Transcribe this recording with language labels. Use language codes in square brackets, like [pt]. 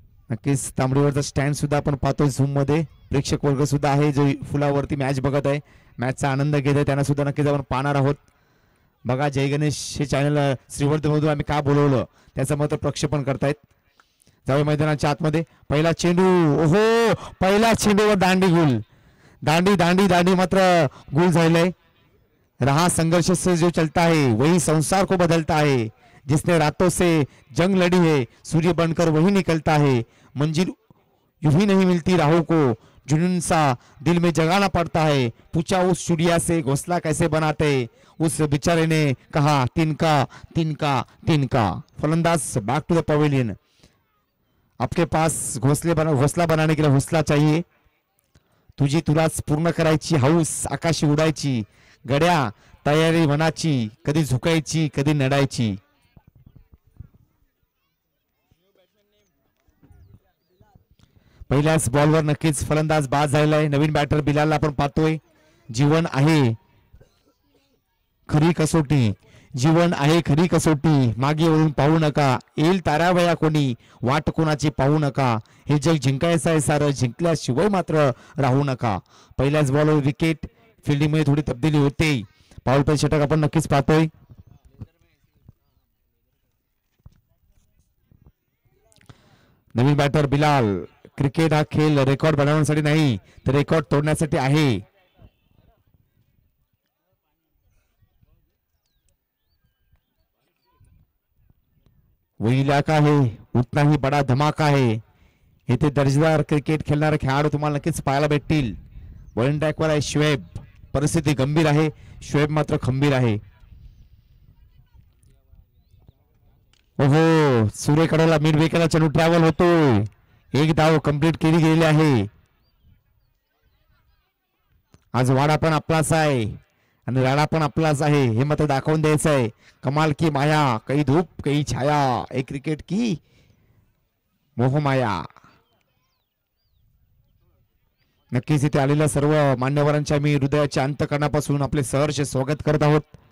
[mr] नक्कीच तांबडीवरचा स्टँड सुद्धा आपण पाहतोय. झूम मध्ये प्रेक्षक वर्ग सुद्धा आहे जो फुलावरती मॅच बघत आहे, मॅचचा आनंद घेत आहे, त्यांना सुद्धा नक्कीच आपण पाहणार आहोत. बघा जय गणेश हे चॅनल श्रीवर्धन मधून आम्ही का बोलवलं त्याचं मात्र प्रक्षेपण करतायत. जाऊया मैदानाच्या आतमध्ये. पहिला चेंडू, ओहो पहिला चेंडूवर दांडी गुल, दांडी दांडी दांडी मात्र गुल झालेला रहा. [hi] संघर्ष से जो चलता है वही संसार को बदलता है, जिसने रातों से जंग लड़ी है सूर्य बनकर वही निकलता है. मंजिल यूं ही नहीं मिलती राहों को, जुनून सा दिल में जगाना पड़ता है. पूछा उस चिड़िया से घोंसला कैसे बनाते, उस बेचारे ने कहा तिनका तिनका तिनका. फलंदाज बैक टू द पवेलियन. आपके पास घोंसला बनाने के लिए हौसला चाहिए. [mr] तुझी तुलाच पूर्ण करायची हौस आकाशी उडायची. गड्या तयारी मनाची, कधी झुकायची कधी नडायची. पहिल्याच बॉलवर नक्कीच फलंदाज बाद झालेला आहे. नवीन बॅटर बिलालला आपण पाहतोय. जीवन आहे खरी कसोटी, जीवन आहे खरी कसोटी, मागे वळून पाहू नका, येईल तारावया कोणी, वाट कोणाची पाहू नका. हे जग जिंकायचं आहे सारं, जिंकल्याशिवाय मात्र राहू नका. पहिल्याच बॉलवर विकेट. फिल्डिंग मध्ये थोडी तब्दीली होते. पाऊल पे षटक आपण नक्कीच पाहतोय. नवीन बॅटर बिलाल. क्रिकेट हा खेळ रेकॉर्ड बनवण्यासाठी नाही तर रेकॉर्ड तोडण्यासाठी आहे. [hi] वही इलाका है उतना ही बडा धमाका है. [mr] इथे दर्जेदार क्रिकेट खेळणारे खेळाडू तुम्हाला नक्कीच पाहायला भेटतील. बॉलिंग ट्रॅकवर आहे शुएब. परिस्थिती गंभीर आहे, शुएब मात्र खंबीर आहे. ओहो सूर्यकडेला मिड विकेटला चेंडू ट्रॅव्हल होतोय. एक धाव कंप्लीट केली गेलेली आहे. आज वाडा पण आपलाच आहे आणि राडा पण आपलाच आहे हे मात्र दाखवून द्यायचं आहे. [hi] कमाल की माया, कई धूप कई छाया, एक क्रिकेट की मोहमाया. [mr] नक्कीच इथे आलेल्या सर्व मान्यवरांच्या मी हृदयाच्या अंतकरणापासून आपले सहर्ष स्वागत करत आहोत.